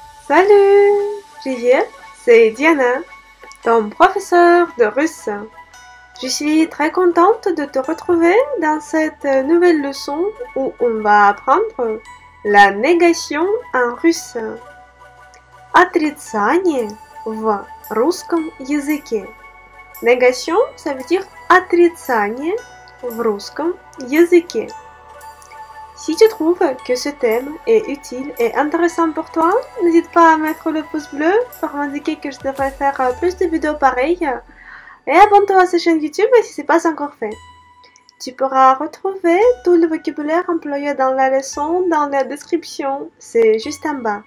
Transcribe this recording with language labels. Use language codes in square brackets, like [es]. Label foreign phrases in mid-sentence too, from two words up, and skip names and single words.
[fr] Salut, Привет, c'est Diana, ton professeur de russe. Je suis très contente de te retrouver dans cette nouvelle leçon où on va apprendre la négation en russe. [ru] Отрицание в русском языке. [fr] Négation, ça veut dire [ru] отрицание в русском языке. [fr] Si tu trouves que ce thème est utile et intéressant pour toi, n'hésite pas à mettre le pouce bleu pour m'indiquer que je devrais faire plus de vidéos pareilles. Et abonne-toi à cette chaîne YouTube si ce n'est pas encore fait. Tu pourras retrouver tout le vocabulaire employé dans la leçon dans la description, c'est juste en bas.